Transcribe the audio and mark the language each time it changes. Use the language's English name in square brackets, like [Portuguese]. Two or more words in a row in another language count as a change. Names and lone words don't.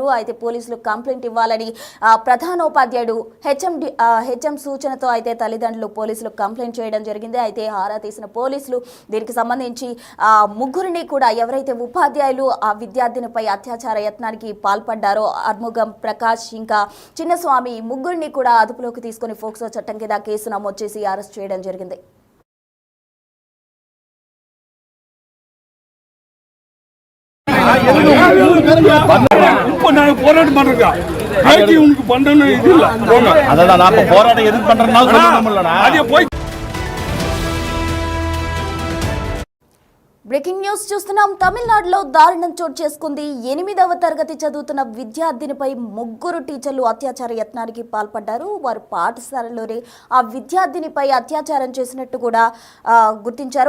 [Telugu] అయితే పోలీసులు కంప్లైంట్ ఇవ్వాలని ప్రధానోపాధ్యాయుడు హెచ్ఎం సూచనతో అయితే తల్లిదండ్రులు పోలీసులు కంప్లైంట్ చేయడం జరిగింది. అయితే ఆరా తీసిన పోలీసులు దీనికి సంబంధించి ముగ్గురిని కూడా ఎవరైతే ఉపాధ్యాయులు ఆ విద్యార్థినిపై అత్యాచార యత్నానికి పాల్పడ్డారో అర్ముగం, ప్రకాష్ ఇంకా చిన్నస్వామి ముగ్గురిని కూడా అదుపులోకి తీసుకుని ఫోక్సో చట్టం కింద కేసు నమోదు చేసి అరెస్ట్ చేయడం జరిగింది. [Tamil] போராட்டம் பண்றீங்க உனக்கு பண்றேன்னு இது இல்ல அதான் நான் போராட்டம் எதுக்கு பண்றேன்னா போய் [English] breaking news [Telugu] చూస్తున్నాం. తమిళనాడులో దారుణం చోటు చేసుకుంది. 8వ తరగతి చదువుతున్న విద్యార్థినిపై ముగ్గురు టీచర్లు అత్యాచార యత్నానికి పాల్పడ్డారు. వారు పాఠశాలలోనే ఆ విద్యార్థినిపై అత్యాచారం చేసినట్టు కూడా గుర్తించారు.